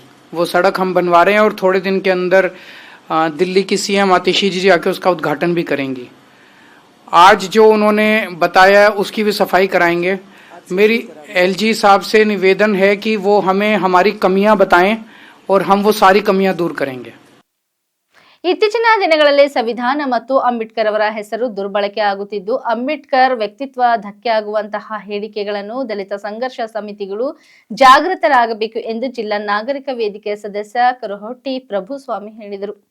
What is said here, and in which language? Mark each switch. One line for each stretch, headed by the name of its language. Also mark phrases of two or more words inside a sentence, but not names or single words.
Hindi: वो सड़क हम बनवा रहे हैं और थोड़े दिन के अंदर दिल्ली की सीएम आतिशी जी आके उसका उद्घाटन भी करेंगी। आज जो उन्होंने बताया है उसकी भी सफाई कराएंगे। मेरी एलजी साहब से निवेदन है कि वो हमें हमारी कमियां बताएं और हम वो सारी कमियां दूर करेंगे।
Kannada: ಇತ್ತೀಚಿನ ದಿನಗಳಲ್ಲಿ ಸಂವಿಧಾನ ಮತ್ತು ಅಂಬೇಡ್ಕರ್ ಅವರ ಹೆಸರು ದುರ್ಬಳಕೆ ಆಗುತ್ತಿದ್ದು, ಅಂಬೇಡ್ಕರ್ ವ್ಯಕ್ತಿತ್ವ ಧಕ್ಕೆ ಆಗುವಂತಹ ಹೇಳಿಕೆಗಳನ್ನು ದಲಿತ ಸಂಘರ್ಷ ಸಮಿತಿಗಳು ಜಾಗೃತರಾಗಬೇಕು ಎಂದು ಜಿಲ್ಲಾ ನಾಗರಿಕ ವೇದಿಕೆ ಸದಸ್ಯ ಕರಹೊಟ್ಟಿ ಪ್ರಭುಸ್ವಾಮಿ ಹೇಳಿದರು.